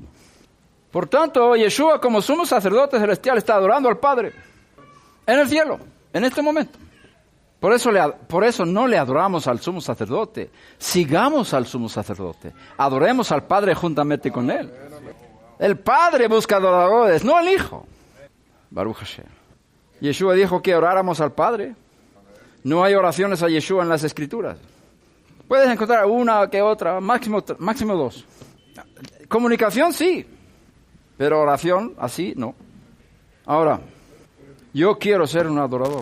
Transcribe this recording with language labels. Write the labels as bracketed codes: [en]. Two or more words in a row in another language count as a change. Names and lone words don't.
[es] Por tanto, Yeshua como sumo sacerdote celestial está adorando al Padre en el cielo, en este momento. Por eso no le adoramos al sumo sacerdote. Sigamos al sumo sacerdote. Adoremos al Padre juntamente con él. El Padre busca adoradores, no el Hijo. [he] ברוך השם. [es] Yeshua dijo que oráramos al Padre. No hay oraciones a Yeshua en las Escrituras. Puedes encontrar una que otra, máximo 2. Comunicación sí, pero oración así no. Ahora, yo quiero ser un adorador.